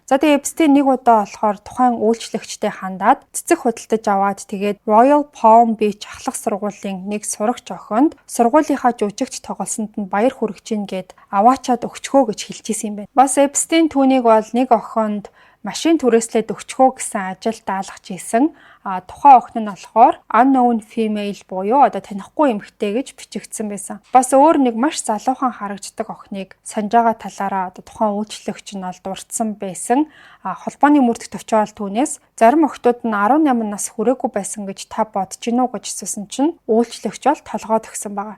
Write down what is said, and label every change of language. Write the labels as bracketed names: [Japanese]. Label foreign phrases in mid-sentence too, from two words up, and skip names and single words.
[Mongolian] За тэгээ Эпстин нэг удаа болохоор тухайн үйлчлэгчтэй хандаад цэцэг худалдаж аваад тэгээд Royal Palm Beach ахлах сургуулийн нэг сурагч охинд сургуулийнхаа жүжигч тоглосонд нь баяр хүргэж ийн гэд аваачаад өгчхөө гэж хэлчихсэн юм байна. Бас Эпстин түүнийг бол нэг охинд машин түрээслээд өгчхөө гэсэн ажил даалгаж ийсэн. Тухайн охин нь болохоор [English] unknown female [Mongolian] буюу одоо танихгүй эмэгтэй гэж бичигдсэн байсан. Бас өөр нэг маш залуухан харагддаг охиныг санаж байгаа талаараа одоо тухайн үйлчлэгч нь бол дурдсан байсан. Холбооны мөрдөх төвчөөл түүнээс зарим охтууд нь 18 нас хүрээгүй байсан гэж та бодож гинүү гэж асуусан чинь үйлчлэгч бол толгойд өгсөн байгаа.